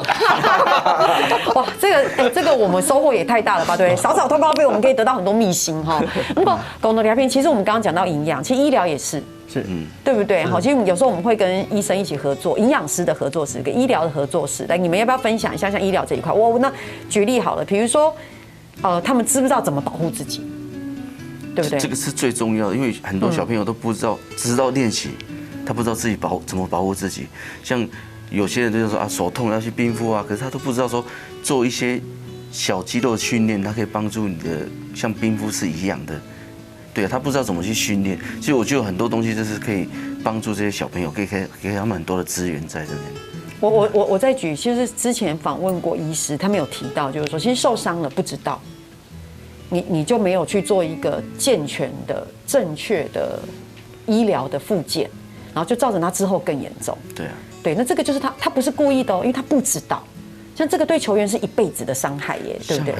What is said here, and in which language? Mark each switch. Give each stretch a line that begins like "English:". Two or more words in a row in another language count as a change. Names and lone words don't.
Chinese: 哇，這個我們收穫也太大了吧？對，少通告費我們可以得到很多秘辛哈。不過講到聊天，其實我們剛剛講到營養，其實醫療也是。是，對不對？好，其實有時候我們會跟醫生一起合作，營養師的合作室跟醫療的合作室。來，你們要不要分享一下像醫療這一塊？那舉例好了，比如說，他們知不知道怎麼保護自己？對不對？這個是最重要的，因為很多小朋友都不知道，只知道練習，他不知道自己怎麼保護自己。像有些人就是說啊，手痛要去冰敷啊，可是他都不知道說做一些小肌肉的訓練，它可以幫助你的，像冰敷是一樣的。對啊，他不知道怎麼去訓練，所以我覺得有很多東西就是可以幫助這些小朋友，可以給他們很多的資源在這邊。我再舉，其實之前訪問過醫師，他們有提到，就是說，其實受傷了不知道，你就沒有去做一個健全的、正確的醫療的復健，然後就造成他之後更嚴重。對啊，對，那這個就是他不是故意的哦，因為他不知道。像這個對球員是一輩子的傷害耶，對不對？